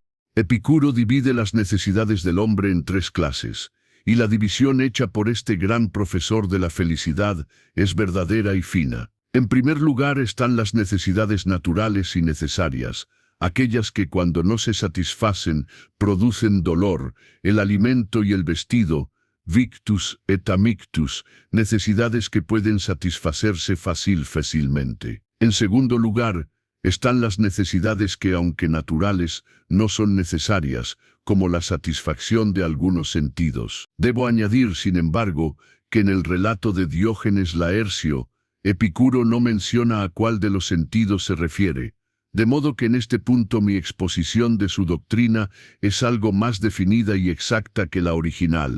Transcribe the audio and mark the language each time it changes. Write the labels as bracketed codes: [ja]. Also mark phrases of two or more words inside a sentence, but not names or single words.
[es] Epicuro divide las necesidades del hombre en tres clases, y la división hecha por este gran profesor de la felicidad es verdadera y fina. En primer lugar están las necesidades naturales y necesarias, aquellas que cuando no se satisfacen producen dolor, el alimento y el vestido, [la] victus et amictus, [es] necesidades que pueden satisfacerse fácilmente. En segundo lugar, están las necesidades que, aunque naturales, no son necesarias, como la satisfacción de algunos sentidos. Debo añadir, sin embargo, que en el relato de Diógenes Laercio, Epicuro no menciona a cuál de los sentidos se refiere, de modo que en este punto mi exposición de su doctrina es algo más definida y exacta que la original.